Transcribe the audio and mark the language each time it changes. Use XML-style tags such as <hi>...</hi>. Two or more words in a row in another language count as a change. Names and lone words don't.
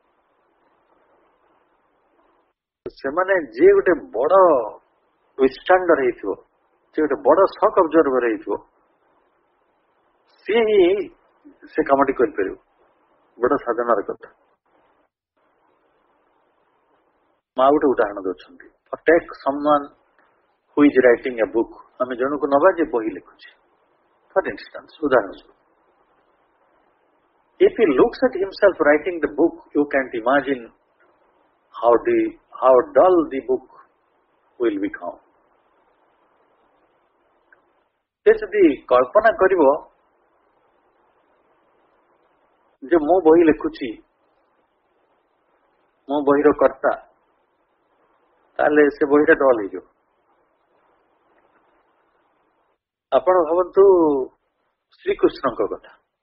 <or>ସେମାନେ ଯିଏ ଗୋଟେ ବଡ ୱିଷ୍ଟାଣ୍ଡର ହେଇଥିବ, ଯିଏ ଗୋଟେ ବଡ ଶକ୍ ଅବଜର୍ଭର ହେଇଥିବ, ସିଏ ହିଁ ସେ କାମଟି କରିପାରିବ। ବଡ ସାଧନାର କଥା। ମା ଗୋଟେ ଉଦାହରଣ ଦଉଛନ୍ତି,</or> <en>take someone who is writing a book.</en> <or>ଆମେ ଜଣକୁ ନବା ଯେ ବହି ଲେଖୁଛି,</or> <en>for instance,</en> <or>ଉଦାହରଣ ସ୍ୱରୂପ।</or> <en>If he looks at himself writing the book, you can't imagine how dull the book will become.</en> <or>ସେ ଯଦି କଳ୍ପନା କରିବ ଯେ ମୁଁ ବହି ଲେଖୁଛି, ମୁଁ ବହିର କର୍ତ୍ତା, ତାହେଲେ ସେ ବହିଟା ଡଲ୍ ହେଇଯିବ। ଆପଣ ଭାବନ୍ତୁ ଶ୍ରୀକୃଷ୍ଣଙ୍କ କଥା।</or>